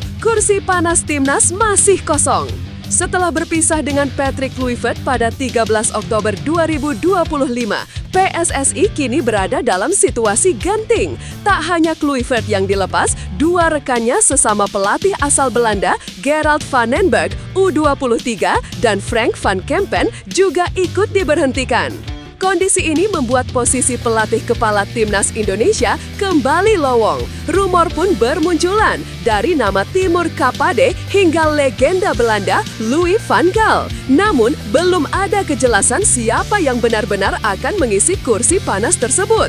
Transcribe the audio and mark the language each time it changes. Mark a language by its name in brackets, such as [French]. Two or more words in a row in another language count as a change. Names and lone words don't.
[Indonesian] Kursi panas Timnas masih kosong. Setelah berpisah dengan Patrick Kluivert pada 13 Oktober 2025, PSSI kini berada dalam situasi genting. Tak hanya Kluivert yang dilepas, 2 rekannya sesama pelatih asal Belanda, Gerald van den Berg, U23, dan Frank van Kempen juga ikut diberhentikan. Kondisi ini membuat posisi pelatih kepala Timnas Indonesia kembali lowong. Rumor pun bermunculan dari nama Timur Kapade hingga legenda Belanda Louis van Gaal. Namun, belum ada kejelasan siapa yang benar-benar akan mengisi kursi panas tersebut.